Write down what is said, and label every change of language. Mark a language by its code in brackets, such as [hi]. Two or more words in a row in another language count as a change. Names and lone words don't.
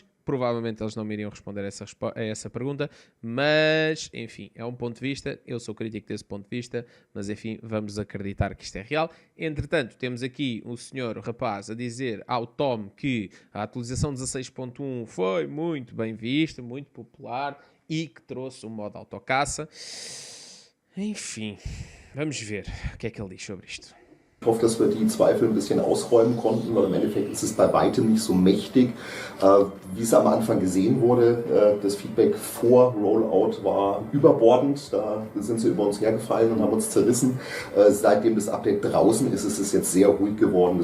[pt] Provavelmente eles não me iriam responder a essa pergunta, mas, enfim, é um ponto de vista, eu sou crítico desse ponto de vista, mas, enfim, vamos acreditar que isto é real. Entretanto, temos aqui o senhor rapaz a dizer ao Tom que a atualização 16.1 foi muito bem vista, muito popular e que trouxe o modo autocaça. Enfim, vamos ver o que é que ele diz sobre isto. [de] Ich hoffe, dass wir die Zweifel ein bisschen ausräumen konnten, weil im Endeffekt ist es bei weitem nicht so mächtig, wie es am Anfang gesehen wurde. Das Feedback vor Rollout war überbordend, da sind sie über uns hergefallen und haben uns zerrissen. Seitdem das Update draußen ist, ist es jetzt sehr ruhig geworden.